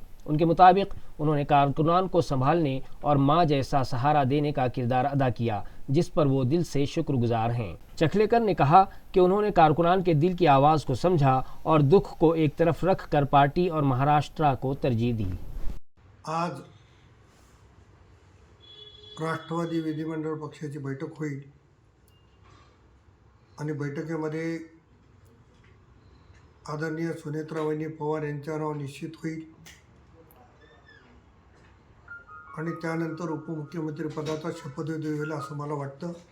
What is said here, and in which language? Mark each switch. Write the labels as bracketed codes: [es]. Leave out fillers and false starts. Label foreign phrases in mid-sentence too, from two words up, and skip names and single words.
[ur] ان کے مطابق انہوں نے کارکنان کو سنبھالنے اور ماں جیسا سہارا دینے کا کردار ادا کیا، جس پر وہ دل سے شکر گزار ہیں۔ چکھلیکر نے کہا کہ انہوں نے کارکنان کے دل کی آواز کو سمجھا اور دکھ کو ایک طرف رکھ کر پارٹی اور مہاراشٹرا کو ترجیح دی۔ [mr] आज राष्ट्रवादी विधिमंडळ पक्षाची बैठक होईल आणि बैठकीमध्ये आदरणीय सुनेत्रावहिनी पवार यांचं नाव निश्चित होईल आणि त्यानंतर उपमुख्यमंत्री पदाचा शपथविधी होईल असं मला वाटतं।